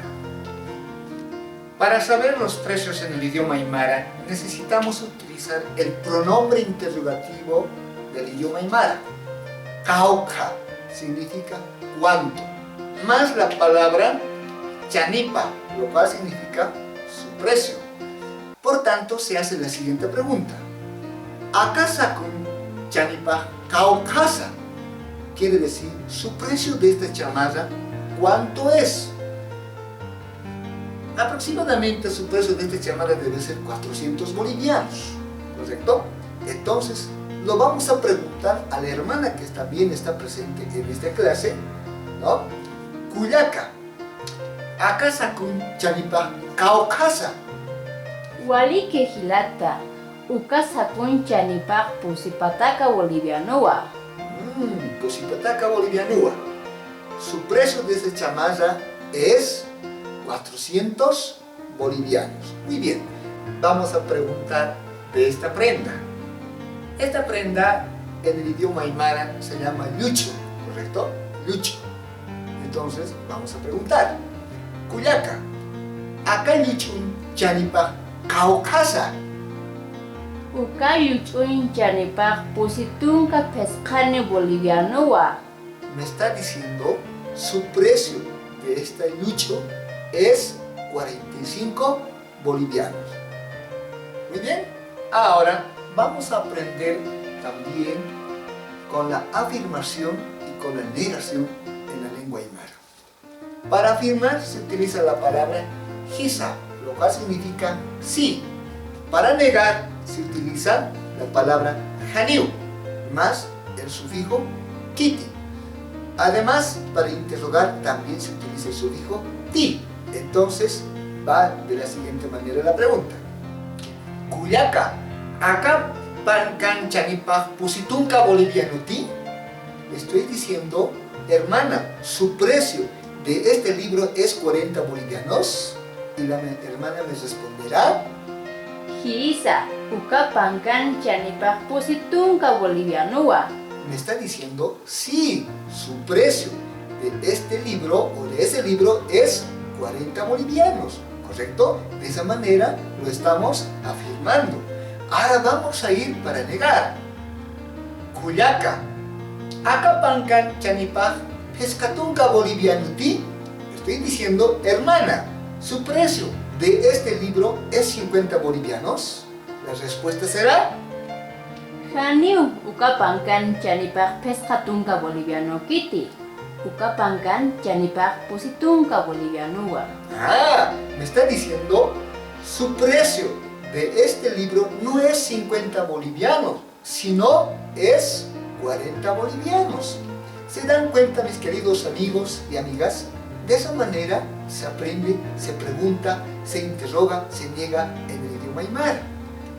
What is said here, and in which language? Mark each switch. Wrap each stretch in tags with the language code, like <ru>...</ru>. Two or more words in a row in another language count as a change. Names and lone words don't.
<es>Para saber los precios en el idioma Aymara, necesitamos utilizar el pronombre interrogativo del idioma Aymara. Cauca significa cuánto, más la palabra chanipa, lo cual significa su precio. Por tanto, se hace la siguiente pregunta.</es> <ay>Akasakun chanipa caucasa.</ay> <es>Quiere decir, su precio de esta chamarra, ¿cuánto es? Aproximadamente su precio de esta chamarra debe ser 400 bolivianos, ¿correcto? Entonces, lo vamos a preguntar a la hermana que también está presente en esta clase, ¿no?</es> <ay>Cuyaca, akasakun chanipa caucasa. Wali que gilata, ukasakun chanipa pusipataka bolivianoa. Pusipataka bolivianoa.</ay> <es>Su precio de esta chamarra es 400 bolivianos. Muy bien, vamos a preguntar de esta prenda. Esta prenda en el idioma aymara se llama lucho, ¿correcto? Lucho. Entonces vamos a preguntar.</es> <ay>Cuyaca, acá luchun chanipa caucasa. Ukayuchun chanipa pusitunka pescane bolivianoa.</ay> <es>Me está diciendo su precio de esta lucho es 45 bolivianos. Muy bien, ahora vamos a aprender también con la afirmación y con la negación en la lengua aymara. Para afirmar se utiliza la palabra hisa, lo cual significa sí. Para negar se utiliza la palabra janiu, más el sufijo kiti. Además, para interrogar también se utiliza el sufijo ti. Entonces, va de la siguiente manera la pregunta.</es> <ay>Cuyaca, acá pancan chanipa pusitunca boliviano ti.</ay> <es>Estoy diciendo, hermana, su precio de este libro es 40 bolivianos. Y la hermana me responderá.</es> <ay>Hisa, ukapankan chanipa pusitunka bolivianoa.</ay> <es>Me está diciendo, sí, su precio de este libro o de ese libro es 40 bolivianos, ¿correcto? De esa manera lo estamos afirmando. Ahora vamos a ir para negar.</es> <ay>Cuyaca, acapancan chanipaj pescatunca boliviano ti.</ay> <es>Estoy diciendo, hermana, su precio de este libro es 50 bolivianos. La respuesta será</es> <ay>Janiu, ukapankan chanipa pescatunka boliviano kiti. Ukapankan chanipa pusitunka bolivianoa.</ay> <es>me está diciendo, su precio de este libro no es 50 bolivianos, sino es 40 bolivianos. ¿Se dan cuenta, mis queridos amigos y amigas? De esa manera se aprende, se pregunta, se interroga, se niega en el idioma aymara.</es>